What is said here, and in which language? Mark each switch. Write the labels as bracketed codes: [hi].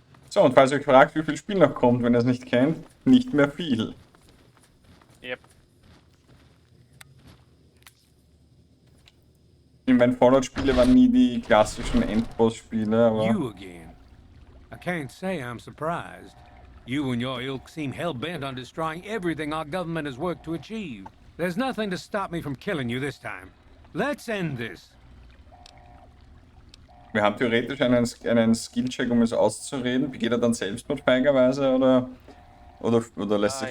[de] So, und falls ihr euch fragt, wie viel Spiel noch kommt, wenn ihr es nicht kennt, nicht mehr viel. [en] Yep. [de] Ich meine, Fallout-Spiele waren nie die klassischen Endboss-Spiele, aber [en] You again. I can't say I'm surprised. You and your ilk seem hell-bent on destroying everything our government has worked to achieve. There's nothing to stop me from killing you this time. Let's end this. [de] wir haben theoretisch einen Skill-Check, um es auszureden. Begeht er dann Selbstmord feigerweise oder lässt sich